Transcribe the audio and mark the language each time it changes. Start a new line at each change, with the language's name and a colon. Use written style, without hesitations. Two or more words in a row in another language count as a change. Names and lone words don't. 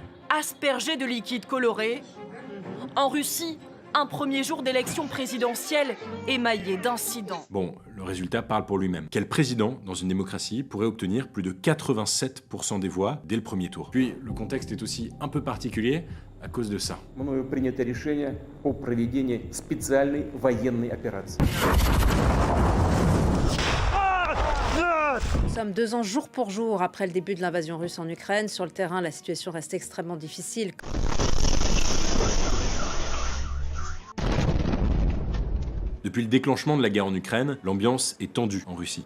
French: aspergés de liquide coloré. En Russie, un premier jour d'élection présidentielle émaillé d'incidents. Bon, le résultat parle pour lui-même. Quel président, dans une démocratie, pourrait obtenir plus de 87% des voix dès le premier tour? Puis, le contexte est aussi un peu particulier à cause de ça.
Russian: Мною принято решение о проведении специальной военной операции.
French: Nous sommes 2 ans jour pour jour après le début de l'invasion russe en Ukraine. Sur le terrain, la situation reste extrêmement difficile. Depuis le déclenchement de la guerre en Ukraine, l'ambiance est tendue en Russie.